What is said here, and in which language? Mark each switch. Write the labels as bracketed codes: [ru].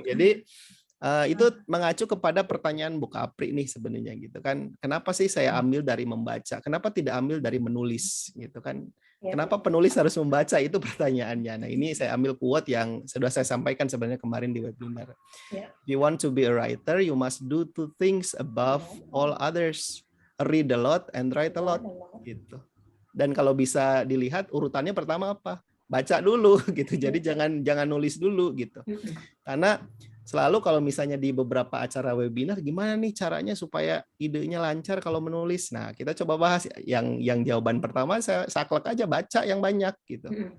[id] Jadi itu mengacu kepada pertanyaan Bu Kapri nih sebenarnya gitu kan. Kenapa sih saya ambil dari membaca? Kenapa tidak ambil dari menulis gitu kan? Kenapa penulis harus membaca? Itu pertanyaannya. Nah, ini saya ambil quote yang sudah saya sampaikan sebenarnya kemarin di webinar. [en] If you want to be a writer, you must do 2 things above all others. Read a lot and write a lot. [id] Gitu. Dan kalau bisa dilihat urutannya pertama apa? Baca dulu gitu. Jadi jangan nulis dulu gitu. Karena selalu kalau misalnya di beberapa acara webinar, gimana nih caranya supaya idenya lancar kalau menulis? Nah, kita coba bahas yang jawaban pertama, saya saklek aja, baca yang banyak gitu.